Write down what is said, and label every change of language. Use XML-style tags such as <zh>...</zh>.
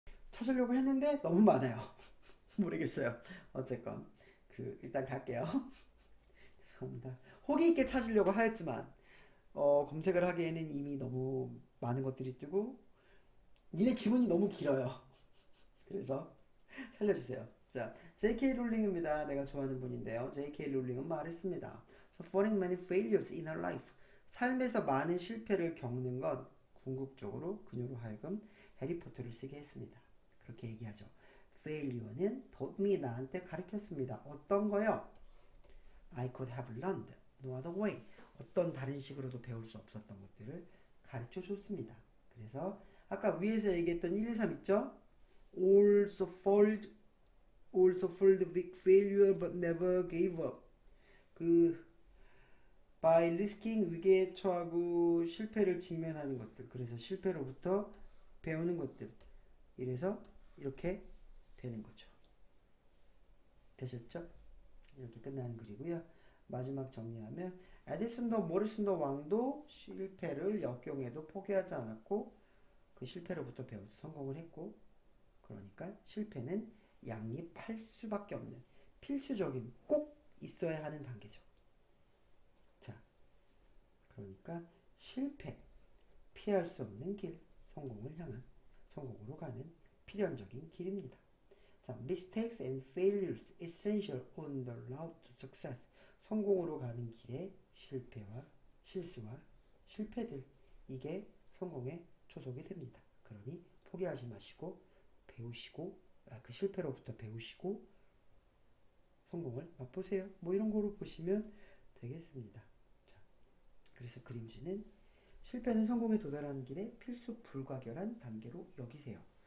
<ko>찾으려고 했는데 너무 많아요. 모르겠어요. 어쨌건 일단 갈게요. 죄송합니다. 호기 있게 찾으려고 하였지만 검색을 하기에는 이미 너무 많은 것들이 뜨고 니네 지문이 너무 길어요. 그래서 살려주세요. 자, J.K. 롤링입니다. 내가 좋아하는 분인데요. J.K. 롤링은 말했습니다.</ko> <en>Suffering many failures in her life.</en> <ko>삶에서 많은 실패를 겪는 건 궁극적으로 그녀로 하여금 해리포터를 쓰게 했습니다. 그렇게 얘기하죠. Failure는</ko> <en>taught me</en> <ko>나한테 가르쳤습니다. 어떤 거요?</ko> <en>I could have learned no other way.</en> <ko>어떤 다른 식으로도 배울 수 없었던 것들을 가르쳐 줬습니다. 그래서 아까 위에서 얘기했던 1, 2, 3 있죠?</ko> <en>Also failed big failure but never gave up. by risking</en> <ko>위기에 처하고 실패를 직면하는 것들. 그래서 실패로부터 배우는 것들. 이래서 이렇게 되는 거죠. 되셨죠? 이렇게 끝나는 글이고요. 마지막 정리하면 에디슨도 모리슨도 왕도 실패를 역경에도 포기하지 않았고 그 실패로부터 배워서 성공을 했고 그러니까 실패는 양립할 수밖에 없는 필수적인 꼭 있어야 하는 단계죠. 자, 그러니까 실패, 피할 수 없는 길, 성공을 향한 성공으로 가는 필연적인 길입니다.</ko> <en>자, mistakes and failures essential on the route to success.</en> <ko>성공으로 가는 길에 실패와 실수와 실패들 이게 성공의 초석이 됩니다. 그러니 포기하지 마시고 배우시고 그 실패로부터 배우시고 성공을 맛보세요. 뭐 이런 거로 보시면 되겠습니다. 자, 그래서 그림주는 실패는 성공에 도달하는 길에 필수 불가결한 단계로 여기세요.</ko>